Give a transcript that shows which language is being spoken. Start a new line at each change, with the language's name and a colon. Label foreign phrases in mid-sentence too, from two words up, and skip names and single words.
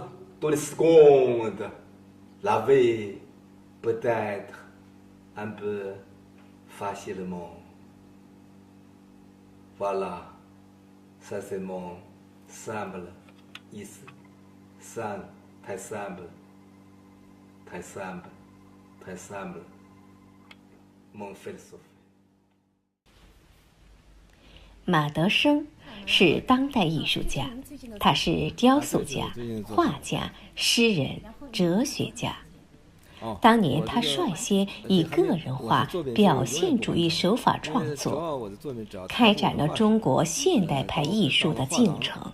French: Toutes les secondes, la vie peut être un peu facilement. Voilà, ça c'est mon simple 意思. Simple, très simple, très simple, très simple. Mon philosophie.
Chinese: 马德生是当代艺术家，他是雕塑家、画家、诗人、哲学家。当年他率先以个人化、表现主义手法创作，开展了中国现代派艺术的进程。